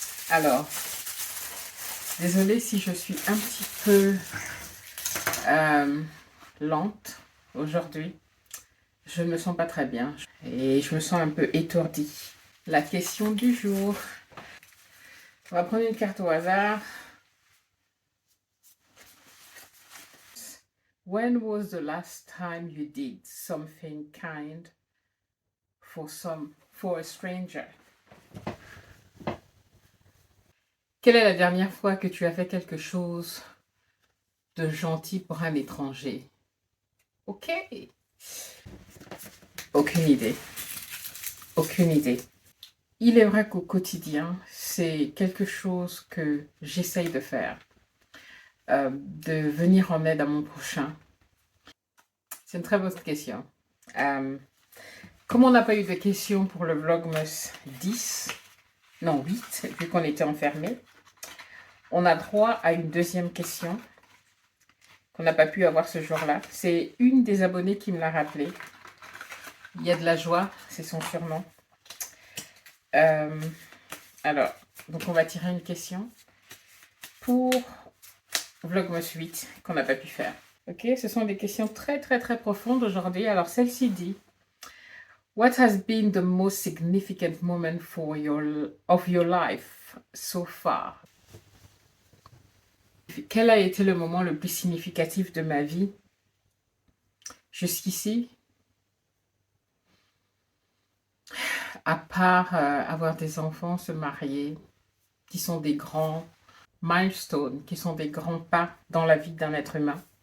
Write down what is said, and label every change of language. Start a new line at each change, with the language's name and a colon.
French: Alors, désolée si je suis un petit peu lente aujourd'hui. Je ne me sens pas très bien et je me sens un peu étourdie. La question du jour. On va prendre une carte au hasard.
English: When was the last time you did something kind for a stranger?
French: Quelle est la dernière fois que tu as fait quelque chose de gentil pour un étranger? Ok. Aucune idée. Aucune idée. Il est vrai qu'au quotidien, c'est quelque chose que j'essaye de faire. De venir en aide à mon prochain. C'est une très bonne question. Comme on n'a pas eu de questions pour le Vlogmas 10, non 8, vu qu'on était enfermés, on a droit à une deuxième question qu'on n'a pas pu avoir ce jour-là. C'est une des abonnées qui me l'a rappelé. Il y a de la joie, c'est son surnom. Alors, donc on va tirer une question pour Vlogmas 8 qu'on n'a pas pu faire. Ok, ce sont des questions très profondes aujourd'hui. Alors celle-ci dit:
English: What has been the most significant moment of your life so far?
French: Quel a été le moment le plus significatif de ma vie jusqu'ici? À part avoir des enfants, se marier, qui sont des grands milestones, qui sont des grands pas dans la vie d'un être humain.